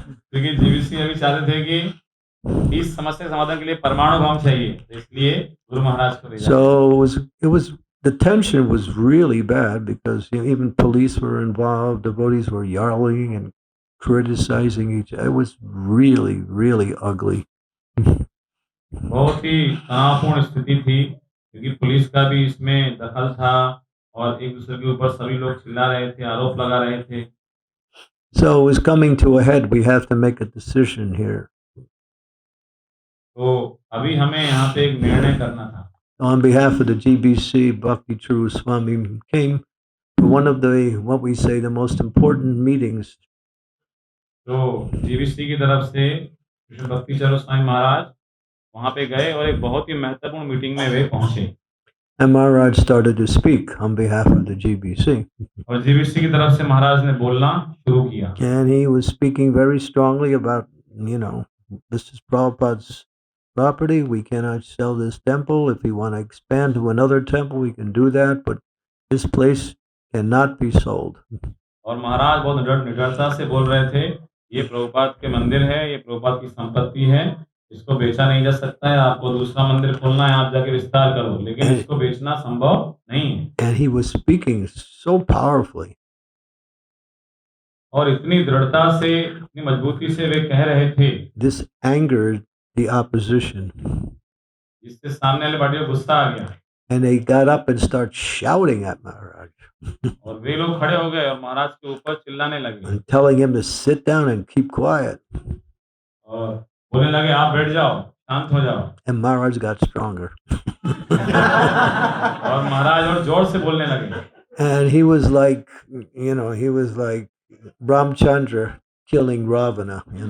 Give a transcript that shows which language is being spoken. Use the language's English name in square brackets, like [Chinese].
[Hindi] क्योंकि जीबीसी अभी चाहते थे कि इस समस्या के समाधान के लिए परमाणु बम चाहिए, तो इसलिए गुरु महाराज को भेजा। [English] So it was the tension was really bad because even police were involved, devotees were yelling and criticizing each other. It was really, really ugly. [Hindi] बहुत ही तनावपूर्ण स्थिति थी क्योंकि पुलिस का भी इसमें दखल था और एक दूसरे के ऊपर सभी लोग चिल्ला रहे थे, आरोप लगा रहे थे। [English] So it was coming to a head. We have to make a decision here. [Hindi] तो अभी हमें यहाँ पे एक निर्णय करना था। [English] On behalf of the GBC, Bhakti Charu Swami came to one of the, what we say, the most important meetings. [Hindi] तो जीबीसी की तरफ से कृष्ण भक्ति चरु स्वामी महाराज वहाँ पे गए और एक बहुत ही महत्वपूर्ण मीटिंग में वे पहुँचे। [English] And Maharaj started to speak on behalf of the GBC. [Hindi] और जीबीसी की तरफ से महाराज ने बोलना शुरू किया। [English] And he was speaking very strongly about, this is Prabhupada's property. We cannot sell this temple. If we want to expand to another temple, we can do that. But this place cannot be sold. [Hindi] और महाराज बहुत निडरता से बोल रहे थे, ये प्रभुपाद के मंदिर है, ये प्रभुपाद की संपत्ति है, इसको बेचा नहीं जा सकता है। आपको दूसरा मंदिर खोलना है, आप जाके विस्तार करो, लेकिन इसको बेचना संभव नहीं है। [English] And he was speaking so powerfully. [Hindi] और इतनी दृढ़ता से, इतनी मजबूती से वे कह रहे थे। [English] This angered the opposition. [Hindi] इससे सामने वाले पार्टी को गुस्सा आ गया। [English] And they got up and started shouting at Maharaj. [Hindi] और वे लोग खड़े हो गए और महाराज के ऊपर चिल्लाने लगे। [English] And telling him to sit down and keep quiet. [Hindi] और बोलने लगे, आप बैठ जाओ, शांत हो जाओ। [English] And Maharaj got stronger. [Hindi] और महाराज और जोर से बोलने लगे। [English] And he was like, he was like Ramchandra killing Ravana,